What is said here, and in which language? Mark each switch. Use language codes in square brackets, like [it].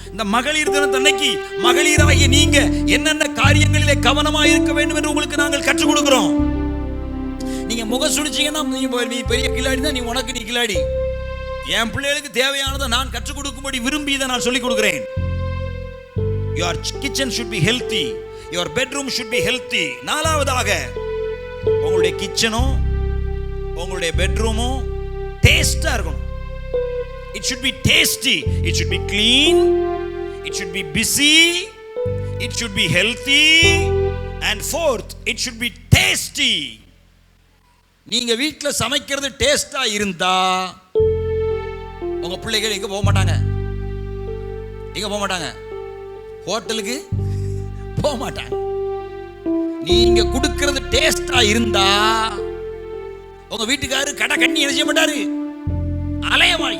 [ta] இந்த மகளிர் தினத்தன்னைக்கு மகளிராகிய நீங்க என்னென்ன காரியங்களிலே கவனமா இருக்க வேண்டும் என்று உங்களுக்கு நாங்கள் கற்றுக் கொடுக்கிறோம். நீங்க முகம் சுடிச்சீங்கன்னா நீ பெரிய கில்லாடி தான், நீ உனக்கு நீ கில்லாடி. என் பிள்ளைகளுக்கு தேவையானதை நான் கற்றுக் கொடுக்கும்படி விரும்பி இதை நான் சொல்லிக் கொடுக்கிறேன். [en] Your kitchen should be healthy. Your bedroom should be healthy. [ta] 4வதாக உங்களுடைய கிச்சனும் உங்களுடைய பெட்ரூமும் டேஸ்டா இருக்கணும். [en] It should be tasty. It should be clean. It should be busy. It should be healthy. And fourth, it should be tasty. [ta] நீங்க வீட்ல சமைக்கிறது டேஸ்டா இருந்தா உங்க பிள்ளைகள் எங்க போக மாட்டாங்க? எங்க போக மாட்டாங்க? ஹோட்டலுக்கு போக மாட்டாங்க. நீங்க கொடுக்கிறது டேஸ்டா இருந்தா உங்க வீட்டுக்காரரு கடை கண்ணி என்ன செய்ய மாட்டாரு? அலையமா.